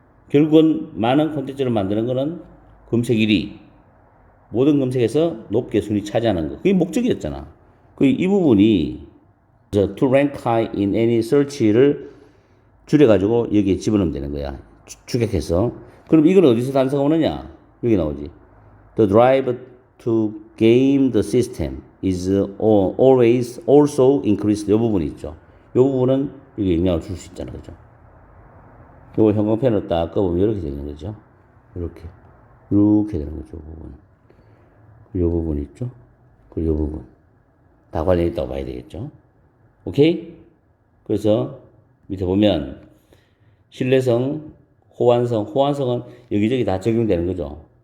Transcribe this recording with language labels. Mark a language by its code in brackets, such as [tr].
[ko] 결국은 많은 콘텐츠를 만드는 것은 검색 1위, 모든 검색에서 높게 순위 차지하는 거. 그게 목적이었잖아. 이 부분이 [en] to rank high in any search [ko] 를 줄여가지고 여기에 집어넣으면 되는 거야. 추격해서. 그럼 이건 어디서 단서가 오느냐? 여기 나오지. [en] The drive to game the system is always also increased. [ko] 이 부분이 있죠. 이 부분은 여기 영향을 줄 수 있잖아. 그죠? 요거 형광펜으로 딱 꺼보면 이렇게 되는 거죠. 이렇게 되는 거죠. 이 부분. 이 부분 있죠. 그리고 이 부분. 다 관련이 있다고 봐야 되겠죠. 오케이? 그래서 밑에 보면 신뢰성, 호환성은 여기저기 다 적용되는 거죠.